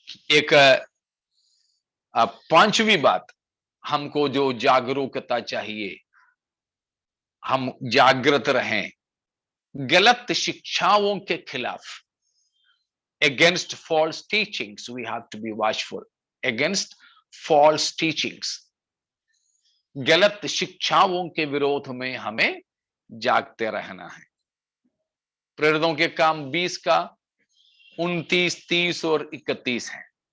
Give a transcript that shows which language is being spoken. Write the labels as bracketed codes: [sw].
[hi] एक पांचवी बात, हमको जो जागरूकता चाहिए, हम जागृत रहें गलत शिक्षाओं के खिलाफ। [en] Against false teachings we have to be watchful. Against false teachings, [hi] गलत शिक्षाओं के विरोध में हमें जागते रहना है। प्रेरितों के काम 20:29, 30 और 31 है।